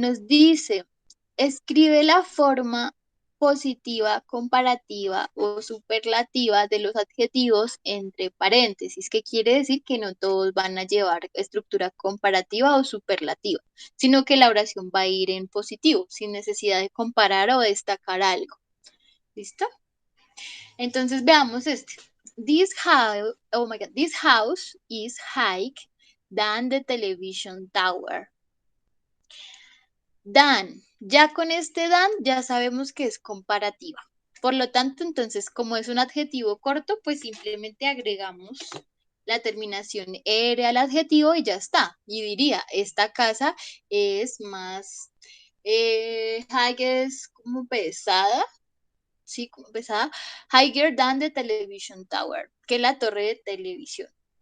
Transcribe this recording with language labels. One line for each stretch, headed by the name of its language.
Spanish: Nos dice, escribe la forma positiva, comparativa o superlativa de los adjetivos entre paréntesis, que quiere decir que no todos van a llevar estructura comparativa o superlativa, sino que la oración va a ir en positivo, sin necesidad de comparar o destacar algo. ¿Listo? Entonces veamos este.
English: This house, oh my God, this house is higher than the television tower.
Spanish: Dan, ya con este dan ya sabemos que es comparativa. Por lo tanto, entonces, como es un adjetivo corto, pues simplemente agregamos la terminación ere al adjetivo y ya está. Y diría, esta casa es más, es como pesada, sí, como pesada,
English: higher than the television tower,
Spanish: que la torre de televisión.